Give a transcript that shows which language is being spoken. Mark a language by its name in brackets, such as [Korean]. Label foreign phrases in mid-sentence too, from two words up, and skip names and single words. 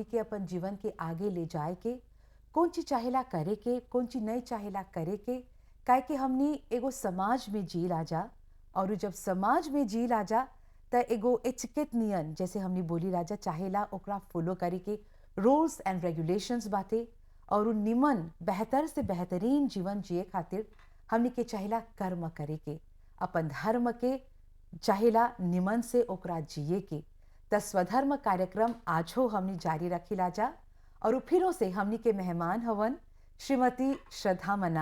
[Bhojpuri] के अपन जीवन के आगे ले जाए के, कौन चीज चाहेला करे के, कौन चीज नहीं चाहेला करे के, काहे कि हमनी एगो समाज में जी राजा और उ जब समाज में जी राजा त एगो एटिकेट नियन जैसे हमनी बोली राजा चाहेला ओकरा फॉलो करे के [English] rules and regulations [Bhojpuri] बाटे और उ निमन बेहतर से बेहतरीन जीवन जिए खातिर हमनी के चाहेला कर्म करे के, अपन धर्म के चाहेला निमन से ओकरा जिए के। त स्वधर्म कार्यक्रम आज हो हमनी जारी रखिला जा और उ फिरों से हमनी के मेहमान हवन श्रीमती श्रद्धा मना।